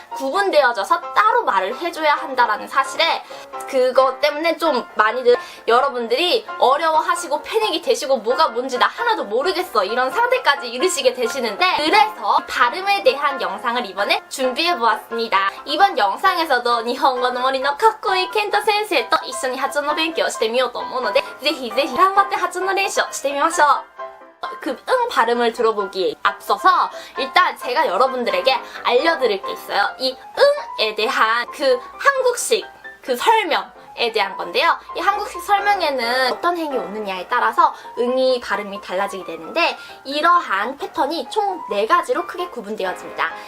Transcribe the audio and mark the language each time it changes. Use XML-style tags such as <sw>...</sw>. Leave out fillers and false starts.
<ko>구분되어져서 따로 말을 해줘야 한다라는 사실에 그것 때문에 좀 많이들 여러분들이 어려워하시고 패닉이 되시고 뭐가 뭔지 나 하나도 모르겠어 이런 상태까지 이르시게 되시는데 그래서 발음에 대한 영상을 이번에 준비해보았습니다. 이번 영상에서도</ko> <ja>니혼고노 모리노 카코이 켄토 센세이と一緒に発音の勉強をしてみようと思うのでぜひぜひ頑張って発音の練習をしてみましょう。</ja> <ko>그 응 발음을 들어보기에 앞서서 일단 제가 여러분들에게 알려드릴 게 있어요. 이 응에 대한 그 한국식 그 설명에 대한 건데요. 이 한국식 설명에는 어떤 행이 오느냐에 따라서 응이 발음이 달라지게 되는데 이러한 패턴이 총 4가지로 크게 구분되어집니다.</ko>